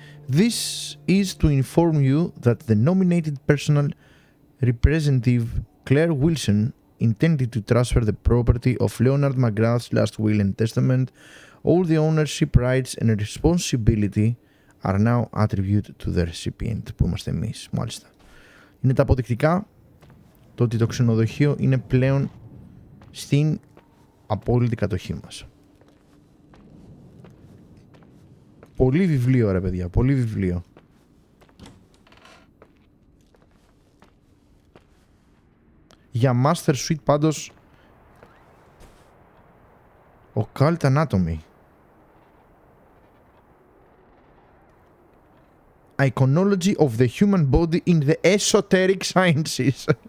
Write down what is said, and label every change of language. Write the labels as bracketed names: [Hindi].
[English] This is to inform you that the nominated personal representative Claire Wilson intended to transfer the property of Leonard McGrath's last will and testament. All the ownership rights and responsibility are now attributed to the recipient. [Greek] Που είμαστε εμείς, μάλιστα. Είναι τα αποδεικτικά το ότι το ξενοδοχείο είναι πλέον στην απόλυτη κατοχή μας. Πολύ βιβλίο ρε παιδιά, πολύ βιβλίο. Για Master Suite πάντως Occult Anatomy, Iconology of the Human Body in the Esoteric Sciences.